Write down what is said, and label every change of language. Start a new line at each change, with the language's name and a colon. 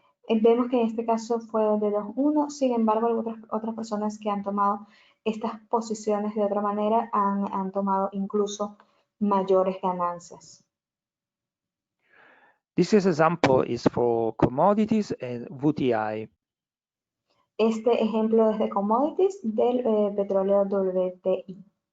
Spanish: Vemos que en este caso fue de 2-1, sin embargo, otras personas que han tomado estas posiciones de otra manera han tomado incluso mayores ganancias.
English: This example is for commodities and WTI.
Spanish: Este ejemplo es de commodities del petróleo WTI.